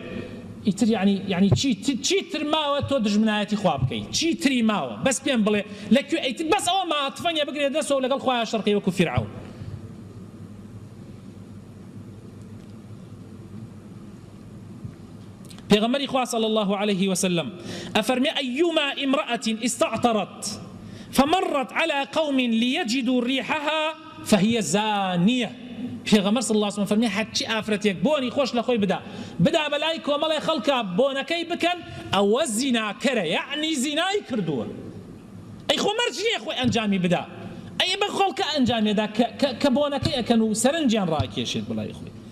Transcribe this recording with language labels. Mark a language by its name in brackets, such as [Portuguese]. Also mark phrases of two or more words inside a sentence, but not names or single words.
[Central Kurdish] ئیتر یعنی چیتر ماوە تۆ دژمنایەتی خوا بکەیت، چیتری ماوە؟ بەس پێم بڵێ لەکوێ ئیتر بەس ئەوە ماتفەنیە بگرێت دەستەوە لەگەڵ خوایە شەرقی وەکو فیرعەون. پیغمبر خوا [Arabic] صلی الله علیه وسلم افرمی ایما امرأة استعطرت فمرت على قوم ليجدوا ريحها فهي زانية. [Central Kurdish] پیغمبر [Arabic] صلی الله علیه وسلم [Central Kurdish] فرمی حچی ئافرەتێک بۆنی خۆش لە خۆی بدا بەلای کۆمەڵی خەڵکە بۆنەکەی بکەن، ئەوە زیناکەرە، یعنی زینای کردووە. ئەی خۆ مەرج نییە خۆی ئەنجامی بدا، ئەی بە خەڵکە ئەنجامێدا کە بۆنەکەی ئەکەن و سەرنجیان ڕاکێشێت بەلای خۆی.